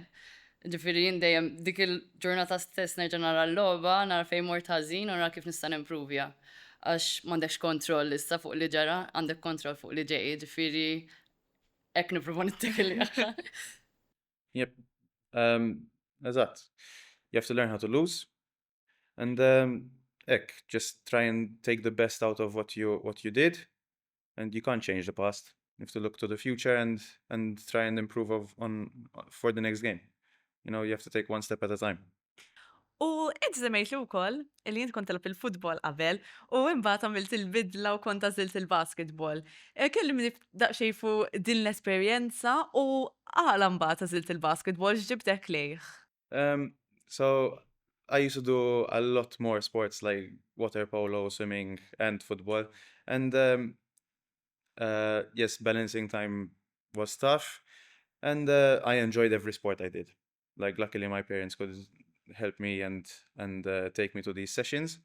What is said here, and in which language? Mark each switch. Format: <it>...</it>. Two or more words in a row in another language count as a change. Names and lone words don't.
<mt>Ġifieri jien dejjem dik il-ġurnata stess nerġa' nara l-logħba, nara fejn mort ħażin u nara kif nista' nimprovja. Għax m'għandekx kontroll issa fuq li ġara, għandek kontroll fuq li ġej, ġifieri hekk nipprova nittakilja. Yep, Eżatt.</mt> <en>You have to learn how to lose. And just try and take the best out of what you did. And you can't change the past. You have to look to the future and try and improve for the next game. You have to take one step at a time.</en> <mt>U inti semmejt li wkoll li inti kont telab il-futbol qabel u imbagħad għamilt il-bidla u kont għażilt il-basketball. Kellimni daqsxejn fuq din l-esperjenza u għala mbagħad għażilt il-basketball x'ġibtek lejh.</mt> <en>So I used to do a lot more sports like water polo, swimming, and football. And yes, balancing time was tough. And I enjoyed every sport I did. Like luckily my parents could help me and take me to these sessions.</en>